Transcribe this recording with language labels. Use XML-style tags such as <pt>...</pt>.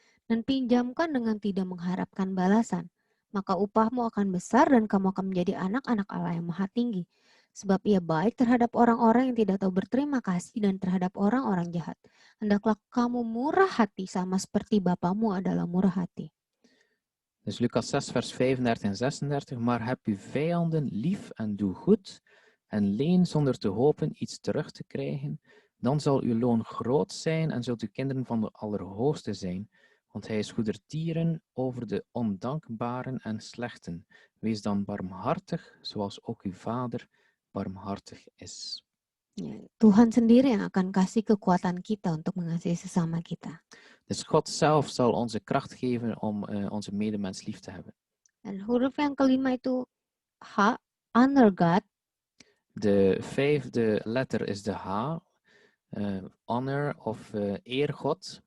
<id>Dan pinjamkan dengan tidak mengharapkan balasan. Maka upahmu akan besar dan kamu akan menjadi anak-anak Allah yang maha tinggi. Sebab ia baik terhadap orang-orang yang tidak tahu berterima kasih dan terhadap orang-orang jahat. Hendaklah kamu murah hati sama seperti Bapamu adalah murah hati.</id> <nl>Dus Lucas 6 vers 35 en 36. Maar heb uw vijanden lief en doe goed. En leen zonder te hopen iets terug te krijgen. Dan zal uw loon groot zijn en zult u kinderen van de Allerhoogste zijn. Want hij is goedertieren over de ondankbaren en slechten. Wees dan barmhartig, zoals ook uw vader barmhartig is.</nl> <id>Ya, Tuhan sendiri yang akan kasih kekuatan kita untuk mengasihi sesama kita.</id> <nl>Dus God zelf zal onze kracht geven om onze medemens lief te hebben.</nl> <id>Dan huruf yang kelima itu H, honor God.</id> <nl>De vijfde letter is de H, honor of eer God.</nl>